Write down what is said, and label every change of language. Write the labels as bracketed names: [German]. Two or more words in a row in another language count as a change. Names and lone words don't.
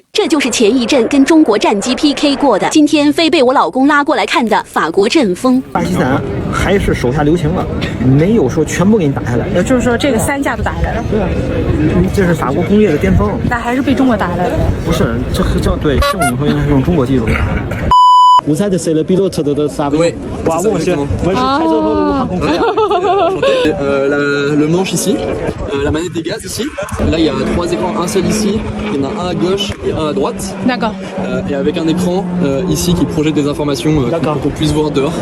[Chinese] 这就是前一阵跟中国战机 PK 过的，今天非被我老公拉过来看的法国阵风。巴基斯坦还是手下留情了，没有说全部给你打下来，也就是说这个3架都打下来了。对啊，这是法国工业的巅峰。但还是被中国打下来了。不是，这对正经说应该是用中国技术打下来的。 [French] Vous êtes c'est le pilote de ça. Oui. Bravo monsieur. Moi je suis très heureux de vous rencontrer. Le manche ici, la manette des gaz ici. Là il y a 3 écrans, un seul ici, il y en a un à gauche et un à droite. D'accord. Et avec un écran ici qui projette des informations pour qu'on puisse voir dehors.